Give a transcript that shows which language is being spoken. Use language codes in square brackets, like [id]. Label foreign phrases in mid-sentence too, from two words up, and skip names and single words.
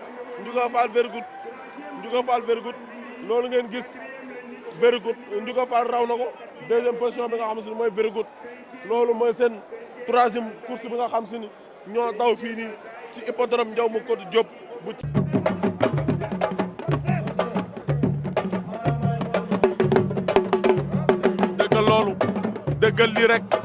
[wo] loolu ngeen gis [en] very good [wo] Ndiouga Fall raw na ko 2e position bi nga xam si ni mooy [en] very good [wo] loolu mooy seen 3e course bi nga xam si ni ñoo daw fii nii ci hippodrome Ndiaw Codou Diop bu ci déggal loolu déggal lii rek